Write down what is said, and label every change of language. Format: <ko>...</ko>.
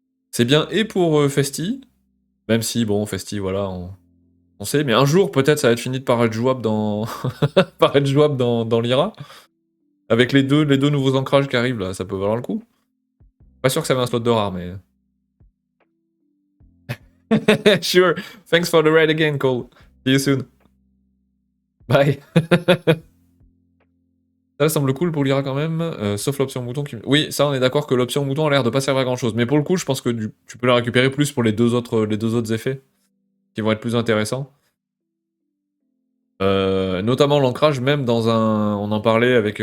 <fr>C'est bien et pour Festi. Même si, bon, Festi, voilà, on sait. Mais un jour, peut-être, ça va être fini par être jouable dans. par être jouable dans Lyra. Avec les deux nouveaux ancrages qui arrivent là, ça peut valoir le coup. Pas sûr que ça avait un slot de rare, mais.</fr> <en>Sure. Thanks for the ride again, Cole. See you soon. Bye.</en> <fr>Ça semble cool pour l'IRA quand même, sauf l'option mouton qui... Oui, ça on est d'accord que l'option mouton a l'air de pas servir à grand chose. Mais pour le coup, je pense que tu peux la récupérer plus pour les deux autres effets, qui vont être plus intéressants. Notamment l'ancrage, même dans un... On en parlait avec...</fr>